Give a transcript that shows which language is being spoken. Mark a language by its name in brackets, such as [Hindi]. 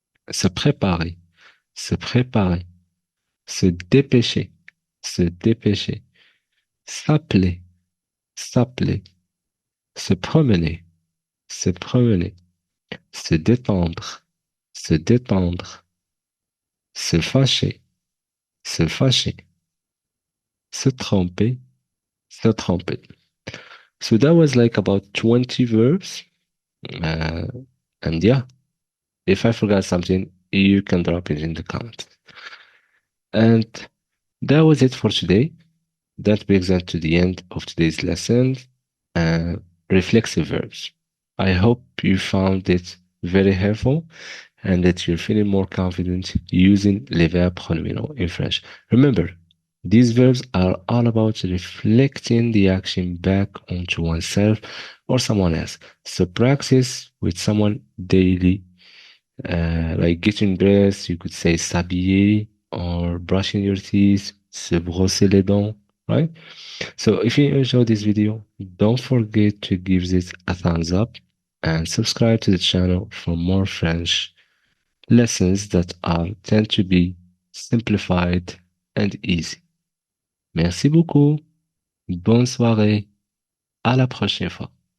[French] se préparer, se préparer, se dépêcher, se dépêcher, s'appeler, s'appeler, se promener, se promener, se détendre, se détendre, se fâcher, se fâcher, se tromper, se tromper. [English] So that was like about 20 verbs. Uh, and yeah, if I forgot something, you can drop it in the comments. And that was it for today. That brings us to the end of today's lesson, reflexive verbs. I hope you found it very helpful and that you're feeling more confident using les verbes pronominaux in French. Remember, these verbs are all about reflecting the action back onto oneself or someone else. So practice with someone daily, like getting dressed, you could say s'habiller, or brushing your teeth, [French] se brosser les dents, [English] right? So if you enjoyed this video, don't forget to give it a thumbs up and subscribe to the channel for more French lessons that are tend to be simplified and easy. [French] Merci beaucoup. Bonne soirée. À la prochaine fois.